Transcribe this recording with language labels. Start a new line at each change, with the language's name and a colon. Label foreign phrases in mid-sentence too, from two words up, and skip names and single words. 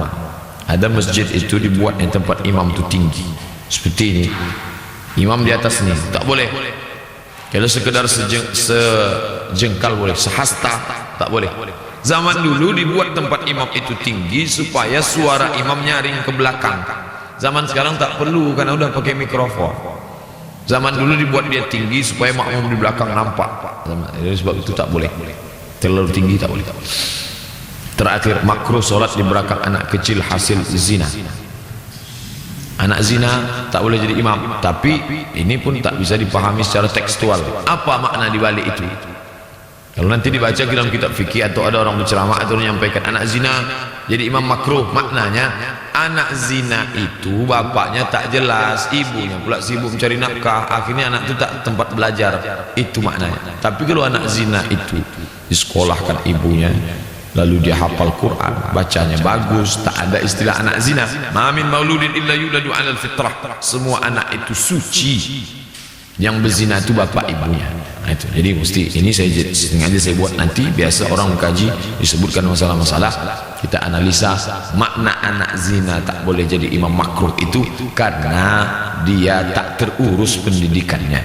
Indonesian: Ada masjid itu dibuat yang tempat imam itu tinggi seperti ini, imam di atas ni tak boleh. Kalau sekedar sejengkal boleh, sehasta tak boleh. Zaman dulu dibuat tempat imam itu tinggi supaya suara imam nyaring ke belakang. Zaman sekarang tak perlu karena udah pakai mikrofon. Zaman dulu dibuat dia tinggi supaya makmum di belakang nampak. Jadi sebab itu tak boleh, terlalu tinggi tak boleh. Terakhir, makruh solat di belakang anak kecil hasil zina. Anak zina tak boleh jadi imam, tapi ini pun tak bisa dipahami secara tekstual. Apa makna di balik itu? Kalau nanti dibaca dalam kitab fikih atau ada orang berceramah atau menyampaikan anak zina jadi imam makruh, maknanya anak zina itu bapaknya tak jelas, ibunya pula sibuk mencari nafkah, akhirnya anak itu tak tempat belajar. Itu maknanya. Tapi kalau anak zina itu disekolahkan ibunya, lalu dia hafal Quran, bacanya bagus, tak ada istilah anak zina.
Arabic: ما من مولود إلا يولد على الفطرة.
Indonesian: Semua anak itu suci. Yang berzina itu bapak ibunya. Nah, itu. Jadi mesti ini sengaja saya buat nanti, biasa orang mengkaji disebutkan masalah-masalah, kita analisa makna anak zina tak boleh jadi imam makruh itu karena dia tak terurus pendidikannya.